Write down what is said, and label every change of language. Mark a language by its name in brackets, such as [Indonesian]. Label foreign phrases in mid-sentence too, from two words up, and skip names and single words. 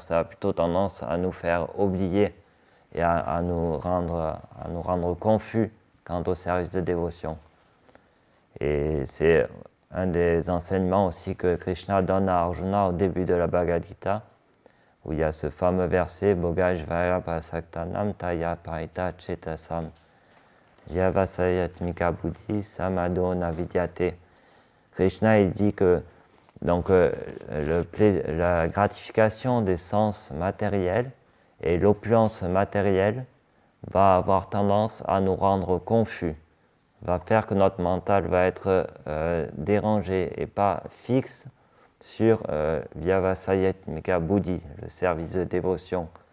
[French] Ça a plutôt tendance à nous faire oublier et à nous rendre confus quant au service de dévotion. Et c'est un des enseignements aussi que Krishna donne à Arjuna au début de la Bhagavad Gita, où il y a ce fameux verset [Sanskrit] भोगज्वय पसक्तानाम् तय परित चेतसाम् यवसायात्मिका बुद्धि समदो नविद्यते. [French] Krishna il dit que donc, la gratification des sens matériels et l'opulence matérielle va avoir tendance à nous rendre confus, va faire que notre mental va être dérangé et pas fixe sur [Sanskrit] व्यवसायात्मिका बुद्धि, [French] le service de dévotion.